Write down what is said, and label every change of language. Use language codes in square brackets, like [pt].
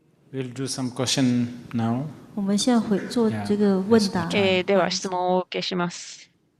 [en] We'll do some question now. [zh] 我们现在会做这个问答。 [ja] では質問をお受けします。